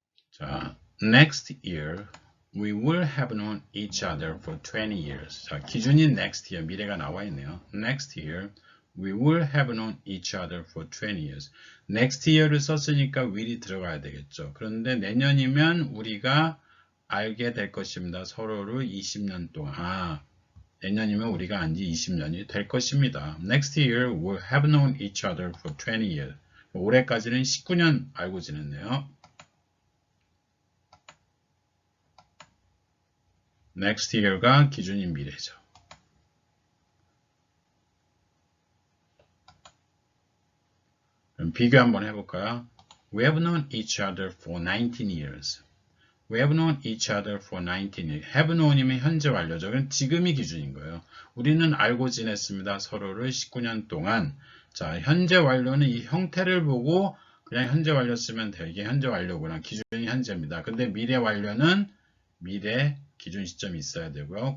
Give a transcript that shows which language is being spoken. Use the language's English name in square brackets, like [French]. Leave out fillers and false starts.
[English] 자, next year we will have known each other for 20 years. [Korean] 자, 기준이 next year, 미래가 나와 있네요. [English] Next year we will have known each other for 20 years. [Korean] next year를 썼으니까 will이 들어가야 되겠죠. 그런데 내년이면 우리가 알게 될 것입니다. 서로를 20년 동안. 내년이면 우리가 안 지 20년이 될 것입니다. [English] Next year we'll have known each other for 20 years. [Korean] 올해까지는 19년 알고 지냈네요. [English] Next year [Korean] 가 기준인 미래죠. 그럼 비교 한번 해볼까요? [English] We have known each other for 19 years. We have known each other for 19 years. have known [Korean] 이면 현재 완료죠. 그럼 지금이 기준인 거예요. 우리는 알고 지냈습니다. 서로를 19년 동안. 자, 현재 완료는 이 형태를 보고 그냥 현재 완료 쓰면 돼요. 이게 현재 완료구나. 기준이 현재입니다. 근데 미래 완료는 미래 기준 시점이 있어야 되고요.